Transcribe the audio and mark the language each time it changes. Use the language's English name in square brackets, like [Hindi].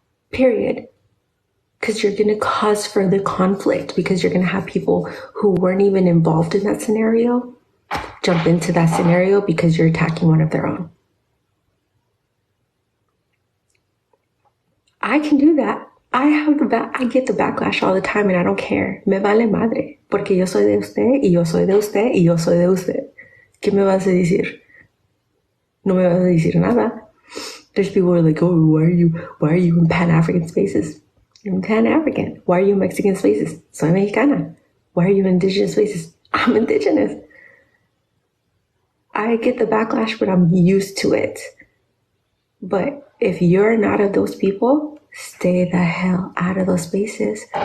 [English] Period. Because you're going to cause further conflict, because you're going to have people who weren't even involved in that scenario jump into that scenario because you're attacking one of their own. I can do that. I get the backlash all the time and I don't care. [Spanish] Me vale madre. Porque yo soy de usted y yo soy de usted y yo soy de usted. ¿Qué me vas a decir? No me vas a decir nada. [English] There's people who are like, oh, why are you in Pan-African spaces? I'm Pan-African. Why are you in Mexican spaces? [Spanish] Soy mexicana. [English] Why are you in Indigenous spaces? I'm Indigenous. I get the backlash, but I'm used to it. But if you're not of those people, stay the hell out of those spaces.